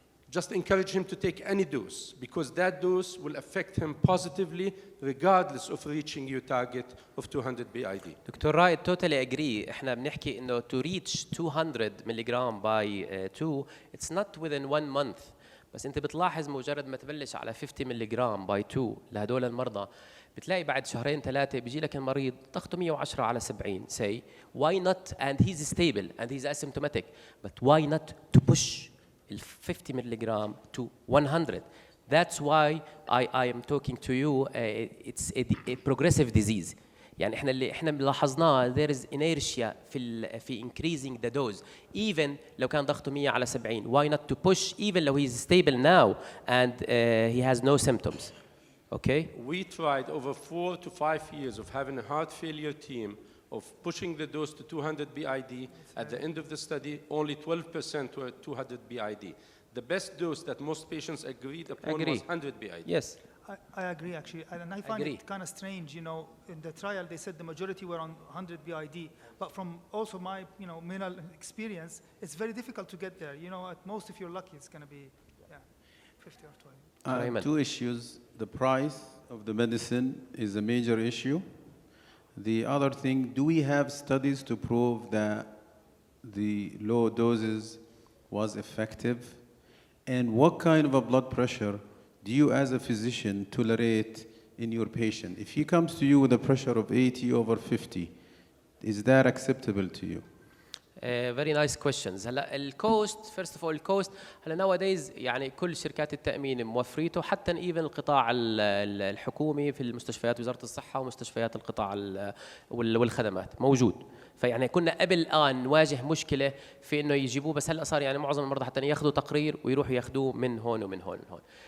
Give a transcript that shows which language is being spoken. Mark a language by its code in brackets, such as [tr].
[en] just encourage him to take any dose, because that dose will affect him positively regardless of reaching your target of 200 BID. Doctor Raed totally agree. [ar] احنا بنحكي انه [en] to reach 200 ملغ by 2 it's not within 1 month. [ar] بس انت بتلاحظ مجرد ما تبلش على 50 ملغ by 2 لهدول المرضى بتلاقي بعد شهرين ثلاثه بيجي لك المريض ضغطه 110 على 70 [en] say why not, and he's stable and he's asymptomatic, but why not to push [ar] ال 50 ملغ to 100. [en] That's why I am talking to you. It's a progressive disease. [ar] يعني احنا لاحظناه [en] there is inertia [ar] في [en] increasing the dose even [ar] لو كان ضغطه 100 على 70. [en] Why not to push even [ar] لو [en] he's stable now and he has no symptoms. Okay? We tried over 4 to 5 years of having a heart failure team of pushing the dose to 200 BID. At the end of the study, only 12% were 200 BID. The best dose that most patients agreed upon was 100 BID. Yes. I agree, actually. And I find it kind of strange, you know, in the trial they said the majority were on 100 BID. But from also my, you know, Mena experience, it's very difficult to get there. You know, at most, if you're lucky, it's going to be, 50 or 20. 2 issues. The price of the medicine is a major issue. The other thing, do we have studies to prove that the low doses was effective? And what kind of a blood pressure do you as a physician tolerate in your patient? If he comes to you with a pressure of 80 over 50, is that acceptable to you? Very nice questions. [ar] هلا الكوست [en] first of all [ar] الكوست هلا [en] nowadays [ar] يعني كل شركات التأمين موفريته حتى [en] even [ar] القطاع الحكومي في المستشفيات وزارة الصحة ومستشفيات القطاع والخدمات موجود. فيعني كنا قبل نواجه مشكلة في إنه يجيبوه بس هلا صار يعني معظم المرضى حتى ياخذوا تقرير ويروحوا ياخذوه من هون ومن هون ومن هون.